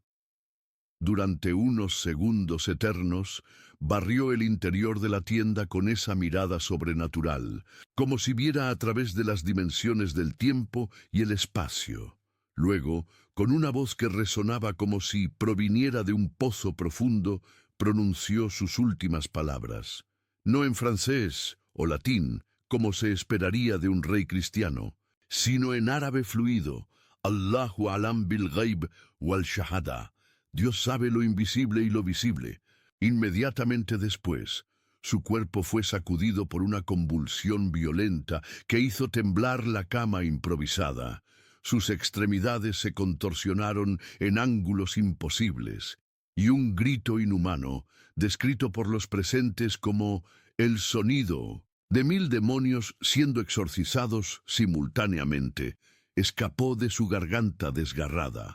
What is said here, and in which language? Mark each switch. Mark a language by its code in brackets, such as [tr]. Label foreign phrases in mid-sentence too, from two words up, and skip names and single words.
[es] Durante unos segundos eternos, barrió el interior de la tienda con esa mirada sobrenatural, como si viera a través de las dimensiones del tiempo y el espacio. Luego, con una voz que resonaba como si proviniera de un pozo profundo, pronunció sus últimas palabras. No en francés o latín, como se esperaría de un rey cristiano, sino en árabe fluido. [ar] الله أعلم بالغيب والشهادة. [es] Dios sabe lo invisible y lo visible. Inmediatamente después, su cuerpo fue sacudido por una convulsión violenta que hizo temblar la cama improvisada. Sus extremidades se contorsionaron en ángulos imposibles, y un grito inhumano, descrito por los presentes como el sonido de 1000 demonios siendo exorcizados simultáneamente, escapó de su garganta desgarrada.